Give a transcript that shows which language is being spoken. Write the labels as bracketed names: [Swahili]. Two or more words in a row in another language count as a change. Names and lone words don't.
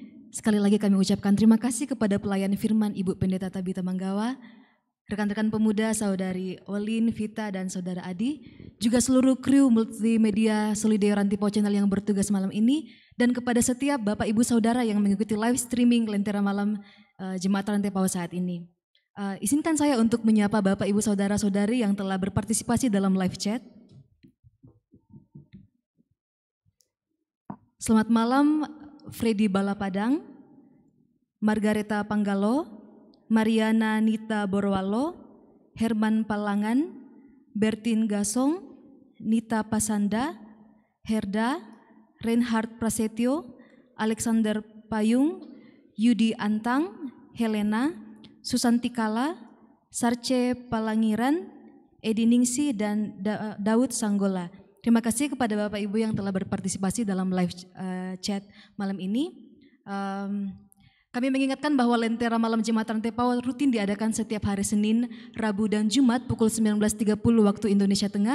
[Indonesian] Sekali lagi kami ucapkan terima kasih kepada pelayan firman Ibu Pendeta Tabita Manggawa, rekan-rekan pemuda Saudari Olin, Vita, dan Saudara Adi, juga seluruh kru multimedia Solideo Rantipo Channel yang bertugas malam ini, dan kepada setiap Bapak Ibu Saudara yang mengikuti [English] live streaming [Indonesian] Lentera Malam Jemaat Rantepau saat ini. Izinkan saya untuk menyapa Bapak Ibu Saudara-saudari yang telah berpartisipasi dalam [English] live chat. [Indonesian] Selamat malam Freddy Balapadang, Margareta Panggalo, Mariana Nita Borwalo, Herman Palangan, Bertin Gasong, Nita Pasanda, Herda, Reinhard Prasetyo, Alexander Payung, Yudi Antang, Helena, Susanti Kala, Sarce Palangiran, Edi Ningsi, dan Daud Sanggola. Terima kasih kepada Bapak Ibu yang telah berpartisipasi dalam [English] live chat [Indonesian] malam ini. Kami mengingatkan bahwa Lentera Malam Jemaat Rantepau rutin diadakan setiap hari Senin, Rabu, dan Jumat pukul 19.30 waktu Indonesia Tengah.